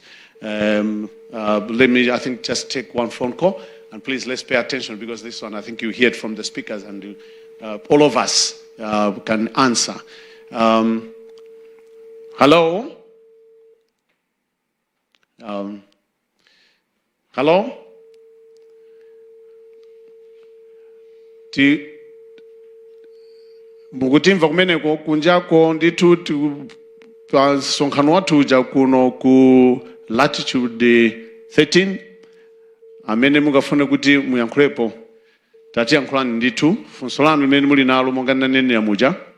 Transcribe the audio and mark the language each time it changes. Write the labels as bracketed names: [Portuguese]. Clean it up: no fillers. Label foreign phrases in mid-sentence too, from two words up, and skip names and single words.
[English] Let me, I think, just take one phone call, and please let's pay attention, because this one I think you hear it from the speakers, and all of us can answer. Hello. Hello? [Nyanja] Mukutimva kumeneko kunjako nditu pasonkhano wathu uja kuno ku latitude 13 amene mukafuna kuti muyankhulepo tatiyankhulani ndithu funso lanu limene muli nalo monga nanenera muja